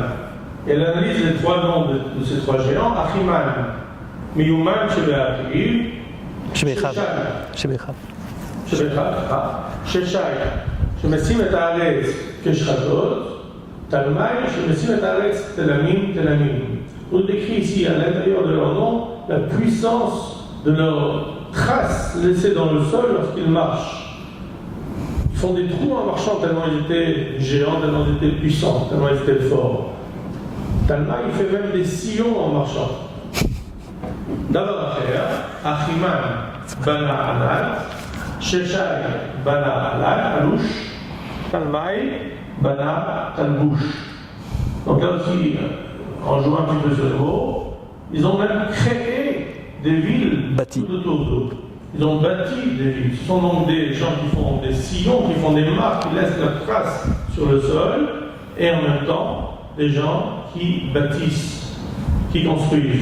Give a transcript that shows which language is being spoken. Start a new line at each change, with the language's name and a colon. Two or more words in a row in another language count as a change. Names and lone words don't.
French: Et elle analyse les trois noms de ces trois géants. Achiman, Miyuman, Shebe'akiv, Shebe'echav. Sheshai,
Hebrew: שמשים את הארץ כשחטות, תלמי שמשים את הארץ תלמים.
French: On décrit ici à l'intérieur de leur nom la puissance de leurs traces laissées dans le sol lorsqu'ils marchent. Ils font des trous en marchant tellement ils étaient géants, tellement ils étaient puissants, tellement ils étaient forts. Talma, il fait même des sillons en marchant. D'abord,
Hebrew: אחימן בנה ענת ששי בנה אלש תלמי בנה תלבש.
French: Donc là aussi, en jouant un petit peu sur le mot, ils ont même créé des villes tout autour d'eux. Ils ont bâti des villes. Ce sont donc des gens qui font des sillons, qui font des marques, qui laissent leurs traces sur le sol, et en même temps, des gens qui bâtissent, qui construisent.